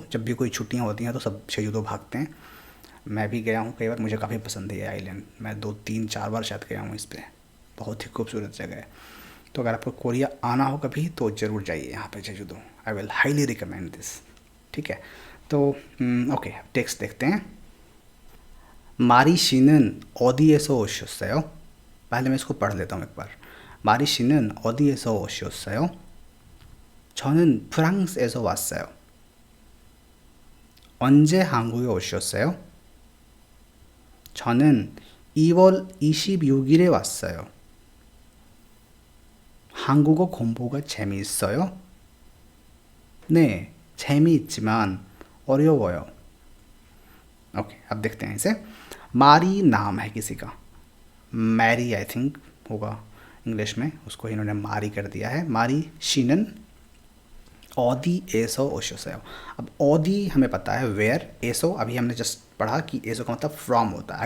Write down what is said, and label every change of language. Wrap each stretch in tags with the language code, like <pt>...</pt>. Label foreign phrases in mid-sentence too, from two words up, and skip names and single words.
<hi>जब भी कोई छुट्टियाँ होती हैं तो सब जेजूदो भागते हैं। मैं भी गया हूँ कई बार, मुझे काफ़ी पसंद है ये आइलैंड। मैं 2 3 4 बार शायद गया हूँ इस पर। बहुत ही खूबसूरत जगह है। तो अगर आपको कोरिया आना हो कभी तो ज़रूर जाइए यहाँ पे जेजूदो।</hi> <en>I will highly recommend this.</en> <hi>ठीक है। तो</hi> <en>okay text</en> <hi>देखते हैं।</hi> <ko>마리 씨는 어디에서 오셨어요?</ko> <hi>पहले मैं इसको पढ़ लेता हूँ एक बार।</hi> <ko>마리 씨는 어디에서 오셨어요? 저는 프랑스에서 왔어요. 언제 한국에 오셨어요? 저는 2월 26일에 왔어요. 한국어 공부가 재미있어요? 네, 재미있지만 어려워요.</ko> <hi>ओके अब देखते हैं इसे। मारी नाम है किसी का, मैरी</hi> <en>I think</en> <hi>होगा इंग्लिश में, उसको इन्होंने मारी कर दिया है।</hi> <ko>마리 씨는 어디에서 오셨어요.</ko> <hi>अब ओदी हमें पता है वेयर, एसो अभी हमने जस्ट पढ़ा कि एसो का मतलब फ्रॉम होता है।</hi>